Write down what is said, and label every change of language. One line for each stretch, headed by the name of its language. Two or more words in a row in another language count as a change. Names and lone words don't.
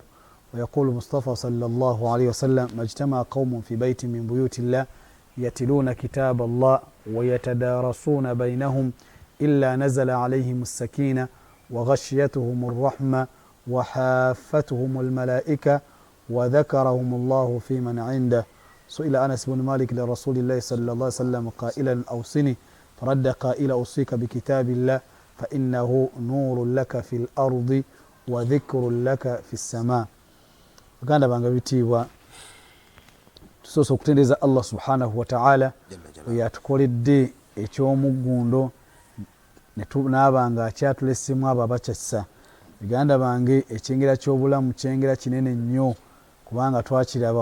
Arabic: ويقول مصطفى صلى الله عليه وسلم: ما اجتمع قوم في بيت من بيوت الله يتلون كتاب الله ويتدارسون بينهم إلا نزل عليهم السكينة وغشيتهم الرحمة وحافتهم الملائكة وذكرهم الله في من عنده. سئل أنس بن مالك لرسول الله صلى الله عليه وسلم قائلا: أوصني، فرد قائل: أوصيك بكتاب الله فإنه نور لك في الأرض وذكر لك في السماء.
Ganda: Baganda bange bitiibwa, tusoose okutendereza
Arabic: الله سبحانه وتعالى
Ganda: yatukoledde eky'omuggundo n'aba nga akyatulesemu abo abakyassa. Baganda bange, ekyengera ky'obulamu kyengera kinene nnyo, kubanga twakiraba.